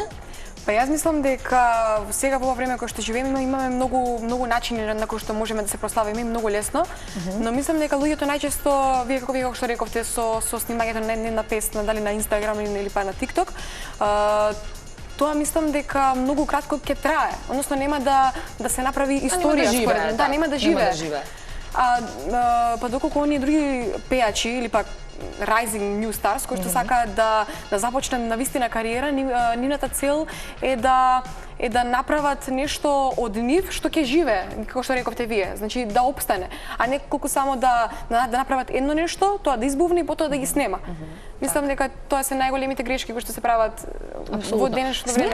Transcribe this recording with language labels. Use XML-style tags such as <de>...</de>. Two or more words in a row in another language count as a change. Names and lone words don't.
<mk>Па јас мислам дека сега во ова време кое што живееме имаме многу начини на кои што можеме да се прославиме многу лесно, но мислам дека луѓето најчесто, вие како што рековте со снимањето не на песна, дали на Инстаграм или па на ТикТок, тоа мислам дека многу кратко ќе трае, односно нема да се направи историја според мене. Да, нема да живее. Па доколку оние други пејачи или пак</mk> <en>rising new stars</en> <mk>кои што сакаат да започнат навистина кариера, нивната цел е да направат нешто од нив што ќе живее, како што рековте вие, значи да опстане, а не колку само да направат едно нешто, тоа да избувне и потоа да ги снема. Мислам дека тоа се најголемите грешки кои што се прават во денешното време.</mk>